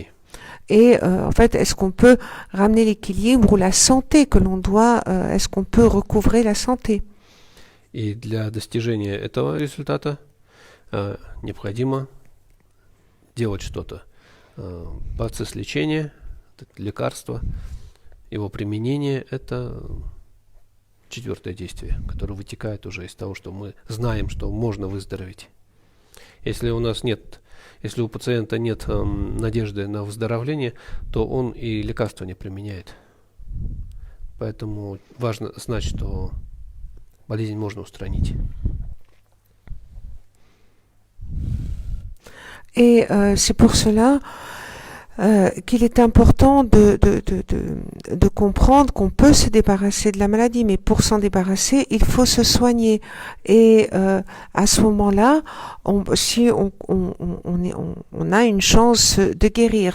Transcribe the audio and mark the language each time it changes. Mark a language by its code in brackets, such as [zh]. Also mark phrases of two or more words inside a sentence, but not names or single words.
[fr] Et en fait, est-ce qu'on peut ramener l'équilibre ou la santé que l'on doit, est-ce qu'on peut recouvrer la santé? [ru] И для достижения этого результата необходимо делать что-то. Процесс лечения, лекарство, его применение – это четвертое действие, которое вытекает уже из того, что мы знаем, что можно выздороветь. Если у пациента нет надежды на выздоровление, то он и лекарства не применяет. Поэтому важно знать, что болезнь можно устранить. [fr] Et c'est pour cela qu'il est important de comprendre qu'on peut se débarrasser de la maladie, mais pour s'en débarrasser, il faut se soigner. Et à ce moment-là, si on a une chance de guérir.